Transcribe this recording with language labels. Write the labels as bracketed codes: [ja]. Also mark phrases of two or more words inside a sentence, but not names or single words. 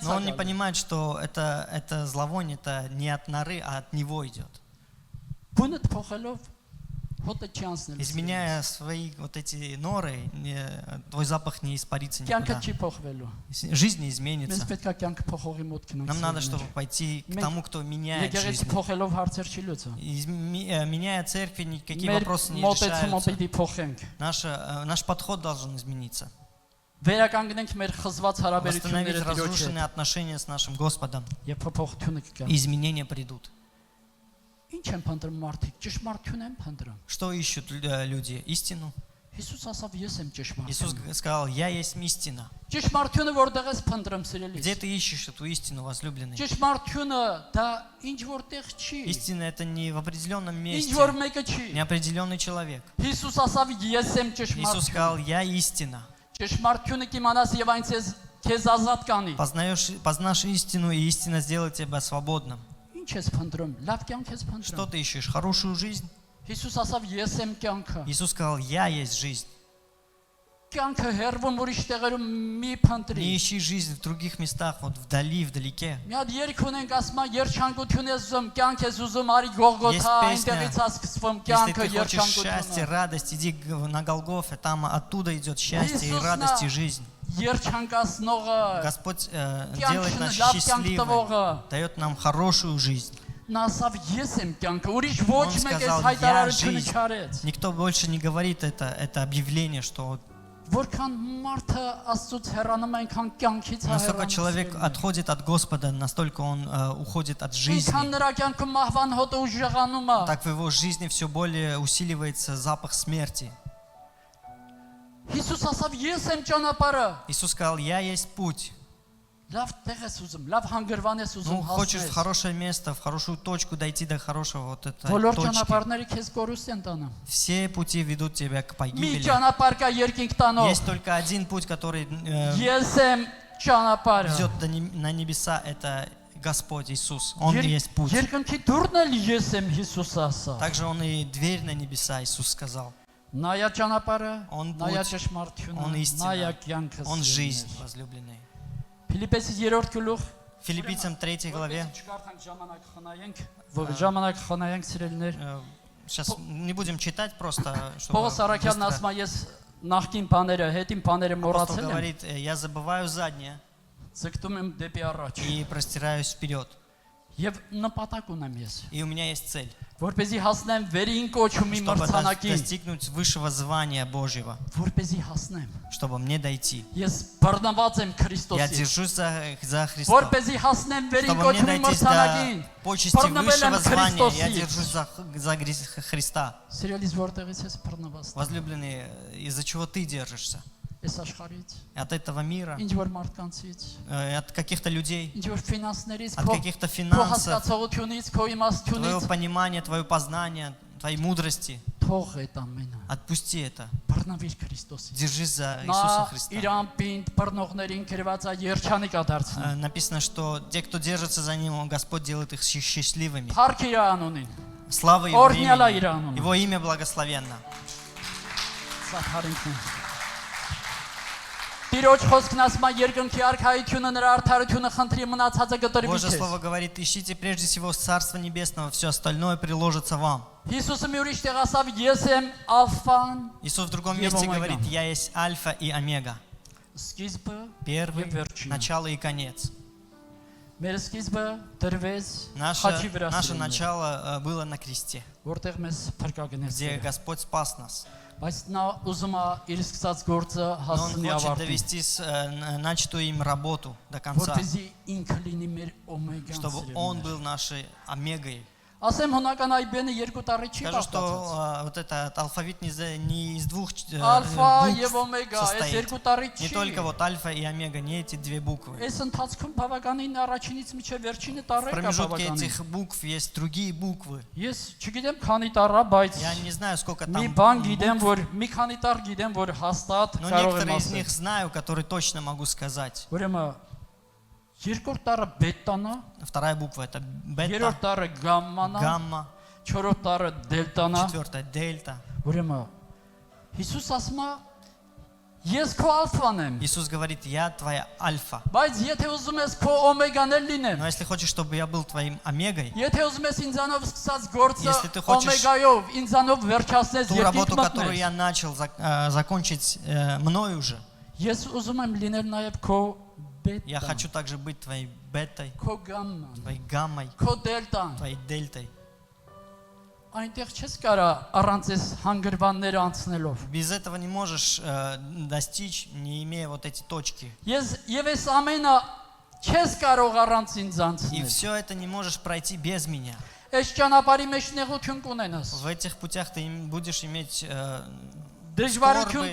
[ru] Но он [hy] է [ru] не [hy] գալի։ [ru] понимает, что это зловоние, это не от норы, а от него идет. [hy] Բունը փոխելով հոտը չի անցնել։ [ru] Изменяя свои вот эти норы, твой запах не испарится [hy] Կյանքը [ru] никуда. [hy] չի փոխվելու։ [ru] Жизнь не [hy] Մենք [ru] изменится. [hy] պետք է կյանքը փոխողի մոտ գնանք։ [ru] Нам надо, чтобы пойти к тому, кто меняет [hy] Եկեղեցի [ru] жизнь. [hy] փոխելով հարցեր չի լուծում։ [ru] Меняя церкви, никакие [hy] Մեր [ru] вопросы не [hy] մոտեցումը [ru] решаются. [hy] պիտի փոխենք։ [ru] Наш подход должен измениться. [hy] Վերականգնենք մեր խզված [ru] Восстановить [hy] հարաբերությունները Տիրոջ [ru] разрушенные [hy] հետ [ru] отношения с нашим Господом. [hy] եւ փոփոխությունը կգա։ [ru] И изменения придут. [hy] Ինչ են փնտրում մարդիկ։ Ճշմարտություն են փնտրում։ [ru] Что ищут люди? Истину. [hy] Հիսուս ասավ ես եմ [ru] Иисус [hy] ճշմարտություն։ [ru] сказал: «Я есть истина». [hy] Ճշմարտությունը որտեղ ես փնտրում սիրելիս։ [ru] Где ты ищешь эту истину, возлюбленный? [hy] Ճշմարտությունը դա ինչ որտեղ չի։ [ru] Истина — это не в определенном [hy] Ինչ [ru] месте, [hy] որ мեկը չի։ [ru] неопределенный человек. [hy] Հիսուս ասավ ես եմ [ru] Иисус [hy] ճշմարտություն։ [ru] сказал: «Я истина». [hy] Ճշմարտությունը կիմանաս եւ այն քեզ ազատ կանի։ [ru] Познашь истину, и истина сделает тебя свободным. [hy] Ինչ ես փնտրում։ Լավ կյանք ես [ru] Что [hy] փնտրում։ [ru] ты ищешь? Хорошую жизнь? [hy] Հիսուս ասավ ես եմ կյանքը։ [ru] Иисус сказал: «Я есть жизнь». [hy] Կյանքը հերվում ուրիշ տեղերում մի [ru] Не [hy] փնտրի։ [ru] ищи жизнь в других местах, вот вдали, вдалеке. [hy] Մի հատ երգ ունենք ասում է երջանկություն ես ուզում, կյանք ես ուզում, արի Գողգոթա, [ru] Есть песня, [hy] այնտեղից է սկսվում [ru] Если [hy] կյանքը, [ru] ты хочешь счастья, [hy] երջանկությունը։ [ru] радость, иди на Голгофе, там оттуда идет счастье и Иисус радость и на- жизнь. [hy] Երջանկացնողը, [ru] Господь [hy] կյանքը [ru] делает нас [hy] լավ կյանք [ru] счастливыми, [hy] տվողը։ [ru] дает нам хорошую жизнь. [hy] Նա ասավ ես եմ կյանքը, ուրիշ ոչ [ru] Он [hy] մեկ [ru] сказал: [hy] էս [ru] «Я [hy] հայտարարությունը [ru] жизнь». [hy] չարեց։ [ru] Никто больше не говорит это объявление, что [hy] Որքան մարդը Աստծուց հեռանում է, այնքան կյանքից է [ru] Насколько [hy] հեռանում։ [ru] человек отходит от Господа, настолько он уходит от жизни. [hy] Այնքան նրա կյանքում մահվան հոտը ուժեղանում է։ [ru] Так в его жизни все более усиливается запах смерти. [hy] Հիսուս ասավ, ես եմ ճանապարհը։ [ru] Иисус сказал: «Я есть путь». [hy] Լավ տեղ ես ուզում, լավ հանգրվան ես [ru] Ну, [hy] ուզում [ru] хочешь в [hy] հասնել։ [ru] хорошее место, в хорошую точку дойти до хорошего вот этой [hy] Բոլոր [ru] точки. [hy] ճանապարհները քեզ կորուստ են տանում։ [ru] Все пути ведут тебя к [hy] Մի [ru] погибели. [hy] ճանապարհ կա երկինք տանող։ [ru] Есть только один путь, который [hy] Ես եմ ճանապարհը։ [ru] ведет на небеса, это Господь Иисус. Он и есть путь. [hy] Երկնքի դուռն էլ ես եմ Հիսուսը ասա։ [ru] Также Он и дверь на небеса, Иисус сказал. [hy] Նայա ճանապարհը, [ru] Он [hy] նայա [ru] путь, [hy] ճշմարտությունը, [ru] Он истина, [hy] նայա կյանքը։ [ru] Он жизнь, возлюбленные. [hy] Ֆիլիպպեսի 3-րդ գլուխ [ru] Филиппийцам 3 главе. [hy] Չկարդանք ժամանակ խնայենք, որ ժամանակ խնայենք սիրելիներ։ [ru] Сейчас не будем читать просто, чтобы [hy] Պողոս Արաքյանն [ru] быстро. [hy] ասում է, ես նախկին բաները, հետին բաները [ru] Апостол [hy] մոռացել եմ, [ru] говорит: я забываю заднее [hy] ձգտում եմ դեպի առաջ։ [ru] и простираюсь вперед. [hy] Եվ նպատակ ունեմ ես, [ru] И у меня есть цель, [hy] որպեսզի հասնեմ վերին կոչումի [ru] чтобы [hy] մրցանակին, [ru] достигнуть высшего звания Божьего, [hy] որպեսզի հասնեմ։ [ru] чтобы мне дойти. [hy] Ես բռնված եմ [ru] Я [hy] Քրիստոսի, [ru] держусь за Христа, [hy] որպեսզի հասնեմ վերին [ru] чтобы мне [hy] կոչումի [ru] дойти до [hy] մրցանակին։ [ru] почести [hy] Բռնվել [ru] высшего [hy] եմ [ru] звания. Я [hy] Քրիստոսից։ [ru] держусь за Христа. [hy] Սիրելիս որտեղից ես բռնված։ [ru] Возлюбленные, из-за чего ты держишься? [hy] Այս աշխարհից, [ru] От этого мира, [hy] ինչ որ մարդկանցից, [ru] от каких-то людей, [hy] ինչ որ ֆինանսներից, [ru] от [hy] քո [ru] каких-то [hy] քո [ru] финансов, [hy] հասկացողությունից, քո [ru] твоего [hy] իմաստությունից, [ru] понимания, твое познание, твоей мудрости. [hy] թող այդ ամենը։ [ru] Отпусти это. [hy] Բռնվիր Քրիստոսից։ [ru] Держись за Иисуса [hy] Նա [ru] Христа. [hy] իր ամպին բռնողներին գրված է երջանիկ ադարձնում։ [ru] Написано, что те, кто держится за Ним, Господь делает их счастливыми. [hy] Փառք իր անունին։ [ru] Слава Его [hy] Օրհնյալա իր [ru] имени. [hy] անունը։ [ru] Его имя благословенно. [hy] Սա փառինքն է։ Տիրոջ խոսքն ասում է երկնքի արքայությունը նրա արդարությունը խնդրի մնացածը կտրվի [ru] Божье [hy] քեզ։ [ru] Слово говорит: ищите прежде всего Царство Небесного, все остальное приложится вам. [hy] Հիսուսը մի ուրիշ տեղ ասավ ես եմ ալֆան, [ru] Иисус в другом И месте Омега. говорит: я есть Альфа и Омега, [hy] սկիզբը [ru] первый, [hy] եւ վերջինը։ [ru] начало и конец. [hy] Մեր սկիզբը դրվեց [ru] Наше [hy] խաչի վրա, [ru] начало было на кресте, [hy] որտեղ մեզ փրկագնեց։ [ru] где Господь спас нас. [hy] Բայց նա уզում է իր սկսած գործը [ru] Но Он [hy] հասցնի [ru] хочет [hy] ավարտին, [ru] довести начатую им работу до конца, [hy] որպեսզի ինքը լինի մեր օմեգան [ru] чтобы Он [hy] սիրելիներ։ [ru] был нашей омегой. [hy] Ասեմ հունական այբենը երկու տարի չի [ru] Скажу, что [hy] բաղկացած։ [ru] вот этот алфавит не из двух [hy] Ալֆա եւ [ru] букв [hy] օմեգա, այս [ru] состоит. [hy] երկու տարի [ru] Не [hy] չի։ [ru] только вот альфа и омега, не эти две буквы. [hy] Այս ընթացքում բավականին առաջինից միջև վերջինը [ru] В [hy] տարի կա [ru] промежутке [hy] բավականին։ [ru] этих букв есть другие буквы. [hy] Ես չգիտեմ քանի տարա, բայց [ru] Я не знаю, сколько там [hy] մի բան գիտեմ, [ru] букв, [hy] որ մի քանի տար գիտեմ, որ հաստատ [ru] но [hy] կարող եմ [ru] некоторые из [hy] ասել։ [ru] них знаю, которые точно могу сказать. [hy] Ուրեմն երկրորդ տարը բետան է, [ru] Вторая буква это бета, [hy] երրորդ տարը գամման է, [ru] гамма, [hy] չորրորդ տարը դելտան է։ [ru] четвертая дельта. [hy] Ուրեմն Հիսուս ասում է ես քո ալֆան եմ, [ru] Иисус говорит: я твоя альфа. [hy] բայց եթե ուզում ես քո օմեգան էլ լինեմ, [ru] Но если хочешь, чтобы я был твоим омегой, [hy] եթե ուզում ես ինձանով սկսած գործը [ru] Если ты хочешь [hy] օմեգայով ինձանով վերջացնես [ru] ту [hy] երկինք [ru] работу, которую [hy] մտնես, [ru] я начал закончить мною уже, [hy] ես ուզում եմ լինել նաև քո [ru] я [hy] բետան, [ru] хочу также быть твоей бетой, [hy] քո գամման, [ru] твоей гаммой, [hy] քո դելտան։ [ru] твоей дельтой. [hy] Այնտեղ չես կարա առանց այս հանգրվանները անցնելով։ [ru] Без этого не можешь достичь, не имея вот эти точки. [hy] Եվ այս ամենը չես կարող առանց ինձ [ru] И [hy] անցնել։ [ru] все это не можешь пройти без меня. [hy] Այս ճանապարհի մեջ նեղություն կունենաս, [ru] В этих путях ты будешь иметь [hy] դժվարություն